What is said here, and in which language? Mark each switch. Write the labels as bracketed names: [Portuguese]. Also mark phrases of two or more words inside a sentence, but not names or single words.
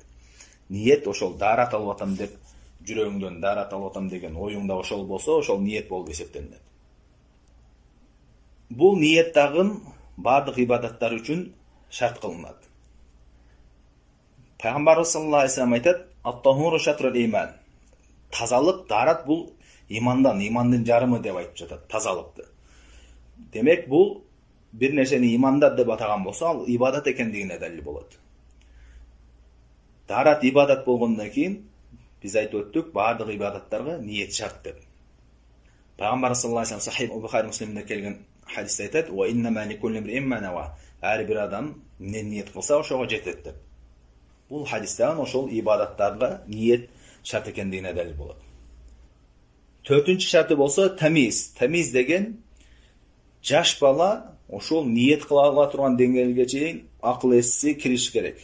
[Kyrgyz] Ниет ошол дарат алып атам деп жүрөгүңдөн дарат алып атам деген оюңда ошол болсо, ошол ниет болуп эсептелет. Бул ниет дагы бардык ибадаттар үчүн шарт кылынат. [Arabic] Пайгамбарыбыз صلى الله عليه وسلم айтат: "الطهور شطر الإيمان." [Kyrgyz] Тазалык, дарат бул имандан, имандын жарымы деп айтып жатат тазалыкты. Демек, бул бир нерсени имандат деп атаган болсо, ал ибадат экендигине далил болот. Дарат ибадат болгондон кийин биз айтып өттүк, бардык ибадаттарга ниет шарт деп. Пайгамбар [Arabic] صلى الله عليه وسلم [Kyrgyz] Сахих Бухари Муслимде келген хадисте айтат: [Arabic] "وإنما لكل امرئ ما نوى." [Kyrgyz] Ар бир адам эмне ниет кылса, ошого жетет деп. Бул хадистен ошол ибадаттарга ниет шарт экендигине далил болот. Төртүнчү шарты болсо тамиз. Тамиз деген жаш бала ошол ниет кыла ала турган деңгээлге чейин акыл эси кириш керек.